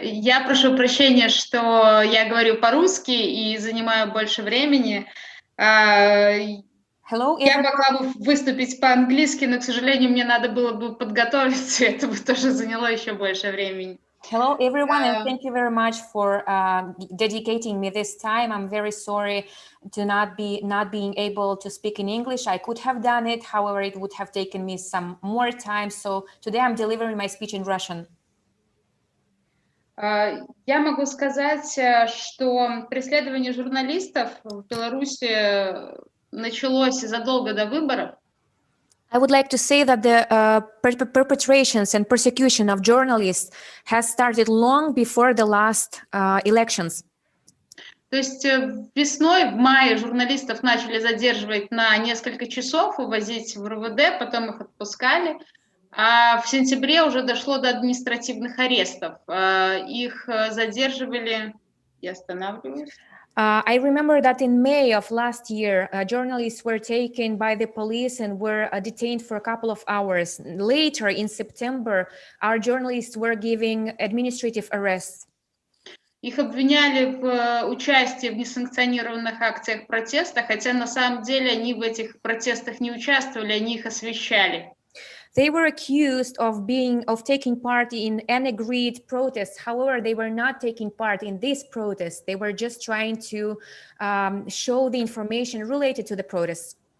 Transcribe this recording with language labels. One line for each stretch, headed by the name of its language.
Russian: Я прошу прощения, что я говорю по-русски и занимаю больше времени.
English: Hello,
Russian: я могла бы выступить по-английски, но, к сожалению, мне надо было бы подготовиться, и это бы тоже заняло еще больше времени.
English: Hello, everyone, and thank you very much for dedicating me this time. I'm very sorry to not being able to speak in English. I could have done it, however, it would have taken me some more time. So today I'm delivering my speech in Russian.
Russian: Я могу сказать, что преследование журналистов в Беларуси началось задолго до выборов.
English: I would like to say that the perpetrations and persecution of journalists has started long before the last elections.
Russian: То есть весной, в мае, журналистов начали задерживать на несколько часов, увозить в РУВД, потом их отпускали. А в сентябре уже дошло до административных арестов. Их задерживали и останавливались.
English: I remember that in May of last year, journalists were taken by the police and were detained for a couple of hours. Later, in September, our journalists were given administrative arrests.
Russian: Их обвиняли в участии в несанкционированных акциях протеста, хотя на самом деле они в этих протестах не участвовали, они их освещали.
English: They were accused of taking part in unagreed protests. However, they were not taking part in this protest. They were just trying to show the information related to the protests.